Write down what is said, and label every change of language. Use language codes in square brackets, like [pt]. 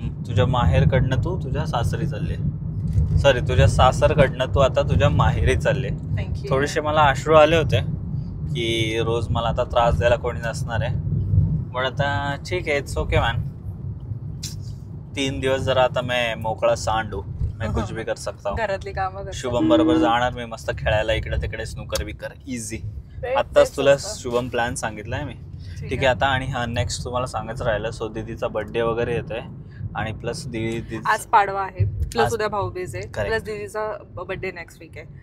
[mr] तुझ्या माहेरकडनं तू तुझ्या सासरी चालले. तुझ्या सासरकडनं तू आता तुझ्या माहेरी चालले. [en] Thank you. [mr] थोडेसे मला अश्रू आले होते की रोज मला आता त्रास द्यायला कोणी नसणार आहे. पण आता ठीक आहे, [en] It's okay man. [mr] 3 दिवस जरा आता मैं मोकळा सांडू, [hi] मैं कुछ भी कर सकता हूँ. [mr] घरातली कामं. शुभम बरोबर जाणार मी मस्त खेळायला इकडे तिकडे, स्नूकर बिकर इझी. आत्ताच तुला शुभम प्लॅन सांगितलाय मी. ठीक आहे आता. आणि हा नेक्स्ट तुम्हाला सांगायचं राहिलं, सो दीदीचा बर्थडे वगैरे येतोय आणि प्लस दीदी आज पाडवा आहे, प्लस आज उद्या भाऊबीज आहे, [en] Correct. [mr] Plus दीदीचा birthday next weak आहे.